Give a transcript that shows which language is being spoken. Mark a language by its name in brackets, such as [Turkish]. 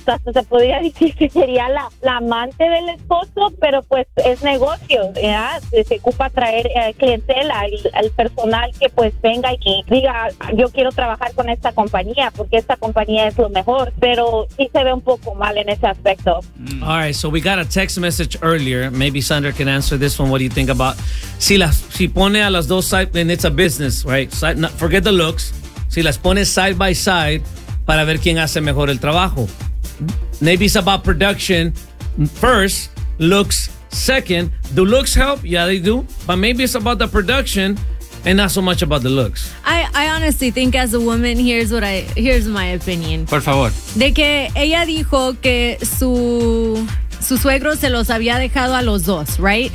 [Spanish] Hasta se podría decir que sería la amante del esposo, pero pues es negocio, ¿verdad? Se ocupa traer clientela, el personal que pues venga y diga, yo quiero trabajar con esta compañía porque esta compañía es lo mejor. Pero sí se ve un poco mal en ese aspecto. [English] All right, so we got a text message earlier. Maybe Sandra can answer this one. What do you think about [Spanish] si pone a las dos [English] side, and it's a business, right? Forget the looks. [Spanish] Si las pone [English] side by side [Spanish] para ver quién hace mejor el trabajo. [English] Maybe it's about production first, looks second. Do looks help? Yeah, they do. But maybe it's about the production and not so much about the looks. I honestly think as a woman, here's my opinion. [Spanish] Por favor. De que ella dijo que su suegro se los había dejado a los dos, right?